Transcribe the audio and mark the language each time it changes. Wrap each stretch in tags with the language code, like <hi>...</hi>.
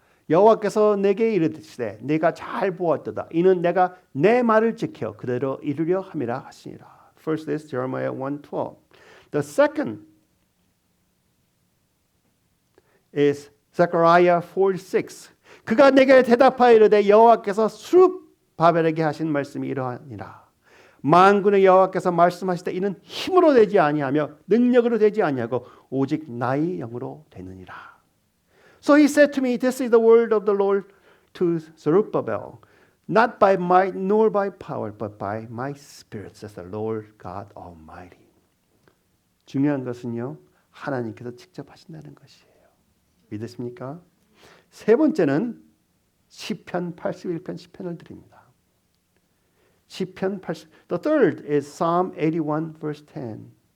<ko>여호와께서 내게 이르시되 내가 잘 보았도다. 이는 내가 내 말을 지켜 그대로 이루려 함이라 하시니라.</ko> <en>First is Jeremiah 1:12. The second is Zechariah 4:6.</en> <ko>그가 내게 대답하여 이르되 여호와께서 스룹바벨에게 하신 말씀이 이러하니라. 만군의 여호와께서 말씀하시되 이는 힘으로 되지 아니하며 능력으로 되지 아니하고 오직 나의 영으로 되느니라.</ko> <en>So he said to me, this is the word of the Lord to Zerubbabel, not by might nor by power, but by my spirit, says the Lord God Almighty.</en> <ko>중요한 것은요, 하나님께서 직접 하신다는 것이에요. 믿으십니까? 세 번째는 시편 81편 시편을 드립니다. 시편 80.</ko> <en>The third is Psalm 81 verse 10.</en>